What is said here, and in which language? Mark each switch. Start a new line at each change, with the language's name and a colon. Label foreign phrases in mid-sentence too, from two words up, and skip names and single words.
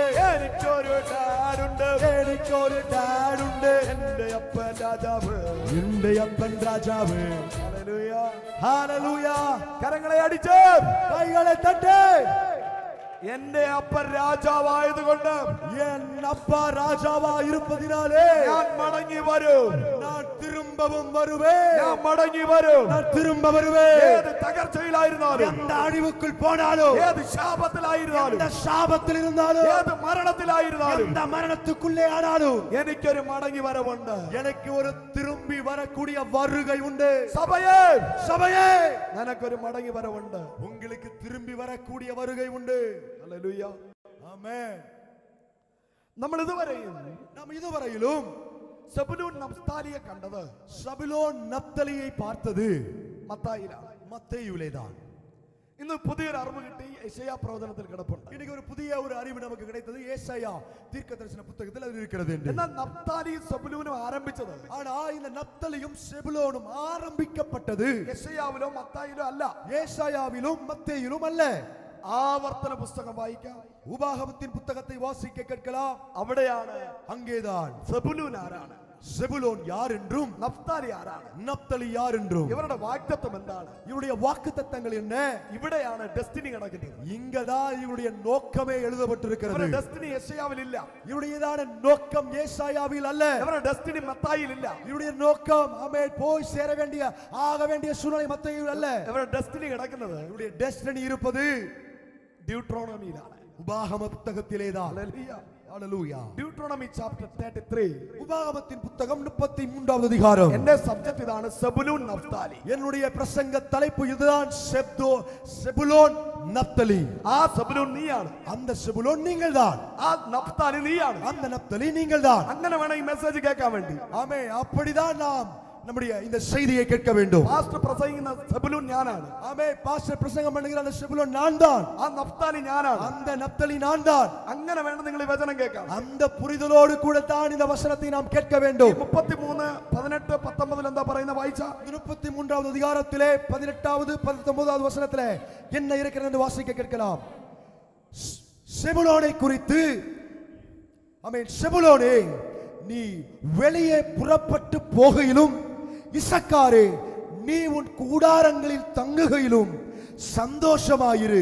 Malayalam: എനിക്കൊരു ഡാഡുണ്ട്, എനിക്കൊരു ഡാഡുണ്ട്. എന്റെ അപ്പൻ രാജാവ്, എന്റെ അപ്പൻ രാജാവ്. ഹല്ലേലൂയ. ഹല്ലേലൂയ. കരങ്ങളെ അടിച്ച് കൈകളെ തട്ട്. എന്റെ അപ്പൻ രാജാവായതുകൊണ്ട്
Tamil: എൻ அப்பா ராஜாவா இருப்பதினாலே
Malayalam: ഞാൻ മടങ്ങി വരും,
Tamil: நான் திரும்பவும் வருவேன்,
Malayalam: ഞാൻ മടങ്ങി വരും.
Tamil: நான் திரும்ப வருவேன்.
Malayalam: ഏത് തകർച്ചയിലായിരുന്നാലും,
Tamil: எந்த அழிவுக்குள் போனாலும்,
Malayalam: ഏത് ശാപത്തിലായിരുന്നാലും,
Tamil: எந்த சாபத்தில் இருந்தாலும்,
Malayalam: ഏത് മരണത്തിലായിരുന്നാലും,
Tamil: எந்த மரணத்துக்குள்ளே ஆனாலும்
Malayalam: എനിക്കൊരു മടങ്ങി വരവുണ്ട്.
Tamil: எனக்கு ஒரு திரும்பி வரக்கூடிய வருகை உண்டு.
Malayalam: സഭയേ,
Tamil: சபையே,
Malayalam: നിനക്കൊരു മടങ്ങി വരവുണ്ട്.
Tamil: உங்களுக்கு திரும்பி வரக்கூடிய வருகை உண்டு.
Malayalam: ഹല്ലേലൂയ.
Tamil: ஆமென்.
Malayalam: നമ്മൾ ഇതുവരെയും
Tamil: நாம் இதுவரையிலும்
Malayalam: സെബുലൂൻ നഫ്താലിയെ കണ്ടത്
Tamil: சபிலோன் நப்தலியை பார்த்தது
Malayalam: മത്തായിലാണ്.
Tamil: மத்தேயுவிலேதான்.
Malayalam: ഇന്ന് പുതിയൊരു അറിവ് കിട്ടി, യെശയ്യാ പ്രവചനത്തിൽ കിടപ്പുണ്ട്.
Tamil: இன்னைக்கு ஒரு புதிய ஒரு அறிவு நமக்கு கிடைத்தது. ஏசாயா தீர்க்கதரிசன புத்தகத்தில் அது இருக்கிறது என்று.
Malayalam: എന്നാൽ നഫ്താലിയും സെബുലൂനും ആരംഭിച്ചത്
Tamil: ஆனா இந்த நப்தலியும் செபுலோனும் ஆரம்பிக்கப்பட்டது
Malayalam: യെശയ്യാവിലോ മത്തായിലോ അല്ല.
Tamil: ஏசாயாவிலும் மத்தேயிலும் அல்ல.
Malayalam: ആവർത്തന പുസ്തകം വായിക്കാം,
Tamil: உபாகமத்தின் புத்தகத்தை வாசிக்க கேட்கலாம்.
Malayalam: അവിടെയാണ്
Tamil: அங்கேதான்
Malayalam: സെബുലൂൻ ആരാണ്,
Tamil: செபுலோன் யார் என்றும்
Malayalam: നഫ്താലി ആരാണ്,
Tamil: நப்தலி யார் என்றும்
Malayalam: ഇവരുടെ വാഗ്ദത്തം എന്താണ്,
Tamil: இவருடைய வாக்குத்தத்தங்கள் என்ன,
Malayalam: ഇവിടെയാണ് ഡെസ്റ്റിനി കിടക്കുന്നത്.
Tamil: இங்கதான் இவருடைய நோக்கமே எழுதப்பட்டிருக்கிறது.
Malayalam: ഇവരുടെ ഡെസ്റ്റിനി യെശയ്യാവിലില്ല,
Tamil: இவருடையதான நோக்கம் ஏசாயாவில் அல்ல.
Malayalam: ഇവരുടെ ഡെസ്റ്റിനി മത്തായിലില്ല,
Tamil: இவருடைய நோக்கம் ஆமென் போய் சேர வேண்டிய ஆக வேண்டிய சூழ்நிலை மத்தேயுவில் அல்ல.
Malayalam: ഇവരുടെ ഡെസ്റ്റിനി കിടക്കുന്നത്
Tamil: இவருடைய டெஸ்டினி இருப்பது
Malayalam: ഡ്യൂട്രോണമിയിലാണ്.
Tamil: உபாகம புத்தகத்திலேதான்.
Malayalam: ഹല്ലേലൂയ.
Tamil: ஹல்லேலூயா.
English: Deuteronomy chapter
Malayalam: 33.
Tamil: உபாகமத்தின் புத்தகம் 33வது அதிகாரம்.
Malayalam: എന്റെ സബ്ജക്ട് ഇതാണ്, സെബുലൂൻ നഫ്താലി.
Tamil: என்னுடைய பிரசங்க தலைப்பு இதுதான், செபுலோன் நப்தலி.
Malayalam: ആ സെബുലൂൻ നീയാണ്,
Tamil: அந்த செபுலோன் நீங்கள்தான்,
Malayalam: ആ നഫ്താലി നീയാണ്.
Tamil: அந்த நப்தலி நீங்கள்தான்.
Malayalam: അങ്ങനെ വേണം ഈ മെസ്സേജ് കേൾക്കാൻ വേണ്ടി.
Tamil: ஆமென். அப்படிதான் நாம் நம்முடைய இந்த செய்தியை கேட்க வேண்டும்.
Malayalam: പാസ്റ്റർ പ്രസംഗിക്കുന്ന സെബുലൂൻ ഞാനാണ്,
Tamil: ஆமென். பாஸ்டர் பிரசங்கம் பண்ணுகிற அந்த செபுலோன் நான்தான்,
Malayalam: ആ നഫ്താലി ഞാനാണ്.
Tamil: அந்த நப்தலி நான்தான்.
Malayalam: അങ്ങനെ വേണം നിങ്ങൾ ഈ വചനം കേൾക്കാൻ.
Tamil: அந்த புரிதலோடு கூட தான் இந்த வசனத்தை நாம் கேட்க வேண்டும்.
Malayalam: 33, 18, 19 എന്താ പറയുന്ന വായിച്ച
Tamil: 33வது அதிகாரத்திலே 18வது 19வது வசனத்திலே என்ன இருக்கிறது என்று வாசிக்க கேட்கலாம். செபுலோனை குறித்து, ஆமென், செபுலோனே நீ வெளியே புறப்பட்டு போகையிலும், இசக்காரே நீ உன் கூடாரங்களில் தங்குகையிலும் சந்தோஷமாயிரு.